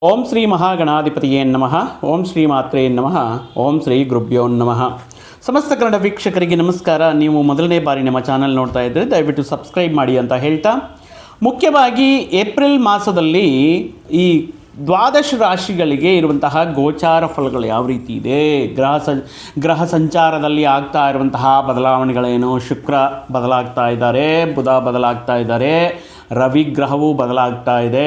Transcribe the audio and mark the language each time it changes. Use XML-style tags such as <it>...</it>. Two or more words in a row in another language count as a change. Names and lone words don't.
<sa>ಓಂ ಶ್ರೀ ಮಹಾಗಣಾಧಿಪತಿಯೇ ನಮಃ. ಓಂ ಶ್ರೀ ಮಾತ್ರೇ ನಮಃ. ಓಂ ಶ್ರೀ ಗುರುಭ್ಯೋ ನಮಃ.</sa> <kn>ಸಮಸ್ತ ಕನ್ನಡ ವೀಕ್ಷಕರಿಗೆ ನಮಸ್ಕಾರ. ನೀವು ಮೊದಲನೇ ಬಾರಿ ನಮ್ಮ ಚಾನಲ್ ನೋಡ್ತಾ ಇದ್ದರೆ ದಯವಿಟ್ಟು ಸಬ್ಸ್ಕ್ರೈಬ್ ಮಾಡಿ ಅಂತ ಹೇಳ್ತಾ, ಮುಖ್ಯವಾಗಿ ಏಪ್ರಿಲ್ ಮಾಸದಲ್ಲಿ ಈ ದ್ವಾದಶ ರಾಶಿಗಳಿಗೆ ಇರುವಂತಹ ಗೋಚಾರ ಫಲಗಳು ಯಾವ ರೀತಿ ಇದೆ, ಗ್ರಹ ಸಂಚಾರದಲ್ಲಿ ಆಗ್ತಾ ಇರುವಂತಹ ಬದಲಾವಣೆಗಳೇನು, ಶುಕ್ರ ಬದಲಾಗ್ತಾ ಇದ್ದಾರೆ, ಬುಧ ಬದಲಾಗ್ತಾ ಇದ್ದಾರೆ, ರವಿ ಗ್ರಹವು ಬದಲಾಗ್ತಾ ಇದೆ.</kn>